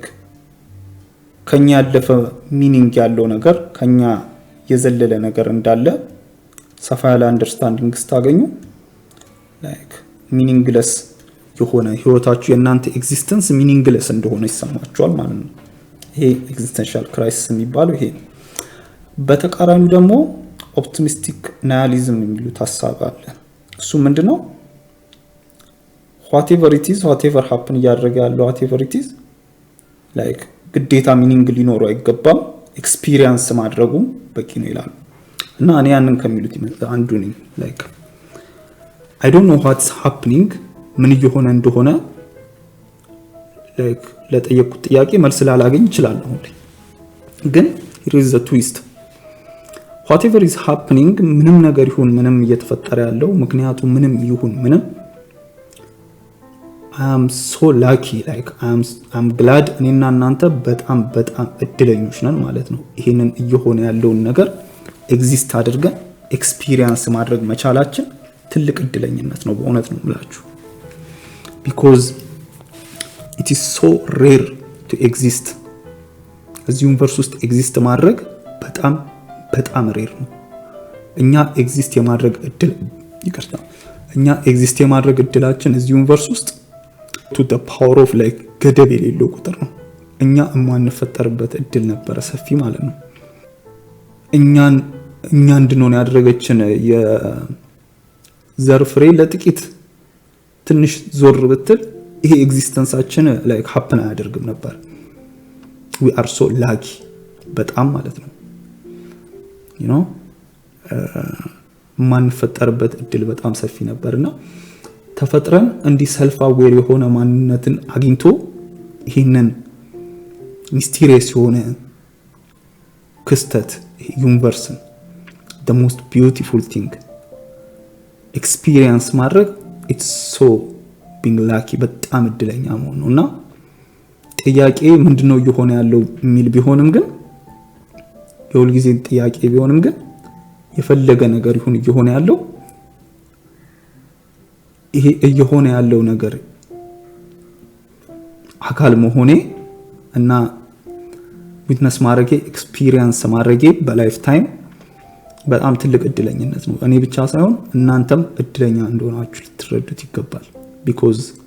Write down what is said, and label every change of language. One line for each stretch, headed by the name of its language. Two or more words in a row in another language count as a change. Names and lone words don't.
Amharic: ከኛ ያለፈ ሚኒንግ ያለው ነገር ከኛ የዘለለ ነገር እንዳለ ሰፋ ያለ አንደርስታንዲንግ ስታገኙ
English: like meaningless
Amharic: የሆነ ህይወታችሁ የእናንተ ኤግዚስተንስ ሚኒንግለስ እንደሆነ ይሰማችኋል ማለት ነው። ይሄ
English: existential crisis
Amharic: የሚባለው ይሄ ነው። በተቃራኒው ደግሞ
English: optimistic nihilism
Amharic: የሚሉት ሐሳብ አለ። እሱ ምንድነው?
English: whatever it is whatever happen
Amharic: እያደረገ ያለው
English: whatever it is like
Amharic: ግዴታ ሚኒንግ ሊኖረው አይገባም፣ ኤክስፒሪየንስ ማድረጉ በቂ ነው ይላሉ። እና እኔ ያንን ከሚሉት አንዱ ነኝ።
English: like I don't know what's happening
Amharic: ምን እየሆነ እንደሆነ like ለጠየቁት ጥያቄ መልስ ላላገኝ ይችላል። ግን
English: here is the twist whatever is happening
Amharic: ምንም ነገር ይሁን ምንም እየተፈጠረ ያለው ምክንያቱ ምንም ይሁን ምንም
English: I am so lucky like I'm glad
Amharic: እኔና እናንተ በጣም እድለኞች ነን ማለት ነው። ይሄንን እየሆነ ያለውን ነገር ኤግዚስት አድርገን ኤክስፒሪየንስ ማድረግ መቻላችን ትልቅ እድለኝነት ነው በእውነት ነው የምላችሁ።
English: because it is so rare to exist
Amharic: እዚህ ዩኒቨርስ ውስጥ ኤግዚስት ማድረግ በጣም ሬር ነው። እኛ ኤግዚስት የማድረግ እድላችን እዚህ ዩኒቨርስ ውስጥ
English: to the power of like
Amharic: ገደብ የሌለው ቁጥር ነው። እኛ የማንፈጠርበት እድል ነበረ ሰፊ ማለት ነው። እኛ እንድንሆን ያደረገችን የዘር ፍሬ ለጥቂት ትንሽ ዞር ብትል ይሄ ኤግዚስተንሳችን
English: like happen
Amharic: አያደርግም ነበር።
English: we are so lucky
Amharic: በጣም ማለት ነው
English: you know
Amharic: ማንፈጠርበት እድል በጣም ሰፊ ነበርና ተፈጥረን እንዲ
English: self aware
Amharic: የሆነ ማንነትን አግኝቶ ይሄንን ሚስቴሪየስ የሆነ ክስተት ዩኒቨርስን
English: the most beautiful thing experience
Amharic: ማድረግ
English: it's so being lucky
Amharic: በጣም እድለኛ መሆን ነውና ጥያቄ ምንድነው እየሆነ ያለው የሚል ቢሆንም ግን የሁል ጊዜ ጥያቄ ቢሆንም ግን የፈለገ ነገር ይሁን እየሆነ ያለው ይሄ እየሆነ ያለው ነገር አካል መሆኔ እና ዊትነስ ማድረጌ ኤክስፒሪየንስ ማድረጌ በላይፍ ታይም በጣም ትልቅ እድለኝነት ነው። እኔ ብቻ ሳይሆን እናንተም እድለኛ እንደሆናችሁ ልትረዱት ይገባል። because